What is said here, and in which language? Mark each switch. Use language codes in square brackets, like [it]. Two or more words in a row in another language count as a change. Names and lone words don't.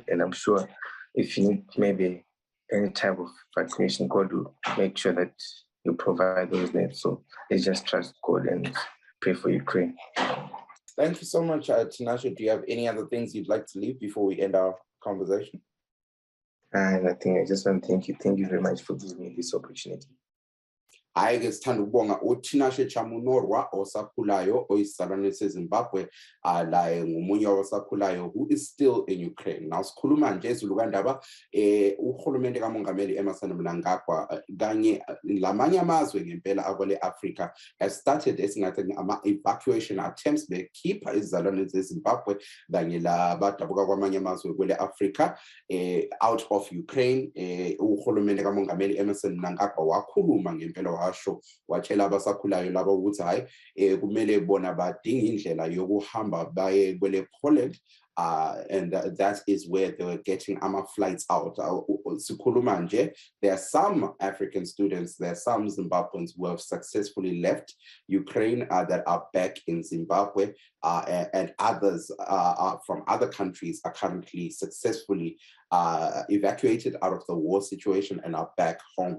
[en] And I'm sure if you need maybe any type of vaccination, God will make sure that you provide those needs. So let's just trust God and pray for Ukraine. Thank you so much, Tinashe. Do you have any other things you'd like to leave before we end our conversation? And I think I just want to thank you. Thank you very much for giving me this opportunity. [nd] Hayi-ke sithanda ukubonga uThinashe Chamunorwa osakhulayo oyisizalwane seZimbabwe laye ngomunye osakhulayo [en] who is still in Ukraine. [nd] Now sikhuluma nje ezulu kandaba uhulumende kamongameli Emmerson Mnangagwa kanye lamanye amazwe ngempela akwele Africa [en] has started [nd] esingathi ama [en] evacuation attempts [nd] bekhipha izizalwane zeZimbabwe kanye labadabuka kwamanye amazwe kwele Africa [en] out of [nd] Ukraine. Uhulumende kamongameli Emmerson Mnangagwa wakhuluma ngempela washo watshela abasakhulayo laba ukuthi hayi kumele bona badinga indlela yokuhamba baye kwele Poland [en] and that is where they were getting flights out. [nd] Sikhuluma nje, [en] there are some African students, there are some Zimbabweans who have successfully left Ukraine that are back in Zimbabwe and others from other countries are currently successfully evacuated out of the war situation and are back home.